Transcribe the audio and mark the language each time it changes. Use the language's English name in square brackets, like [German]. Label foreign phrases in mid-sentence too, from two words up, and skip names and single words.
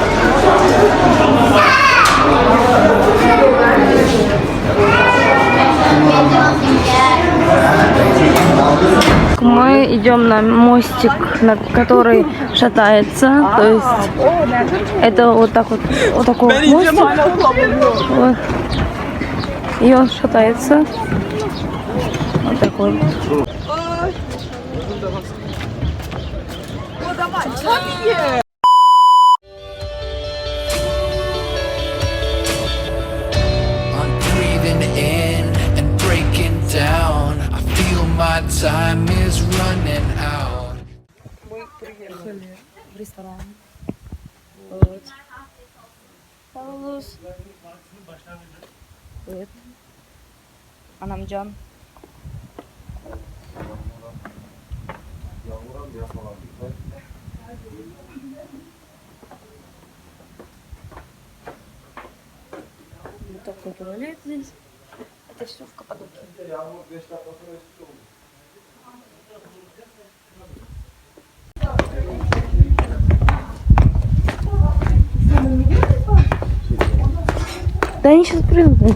[Russian] Мы идем на мостик, на который шатается. То есть это вот так вот такой вот мостик. Вот. И он шатается. Вот такой вот. [English] I'm breathing in and breaking down. I feel my time is running out. [Russian] Мы приехали в ресторан. Вот. [Turkish] Sağoluz. Evet. Anamcan. [Russian] Вот такой туалет здесь. Это все в Каппадокии. Да они сейчас придут.